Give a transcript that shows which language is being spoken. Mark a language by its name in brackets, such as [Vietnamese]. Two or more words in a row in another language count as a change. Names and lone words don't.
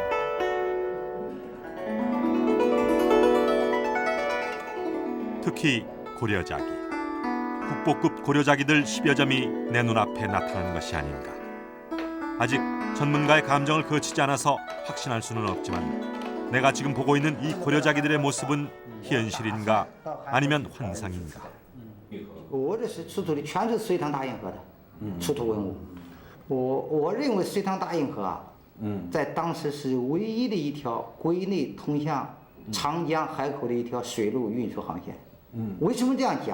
[Korean] 특히 고려자기. 국보급 고려자기들 10여 점이 내 눈앞에 나타난 것이 아닌가. 아직 전문가의 감정을 거치지 않아서 확신할 수는 없지만 내가 지금 보고 있는 이 고려자기들의 모습은 현실인가 아니면 환상인가. [Chinese] 我这是出土的全是隋唐大运河的出土文物。我认为隋唐大运河啊，在当时是唯一的一条国内通向长江海口的一条水路运输航线。为什么这样讲？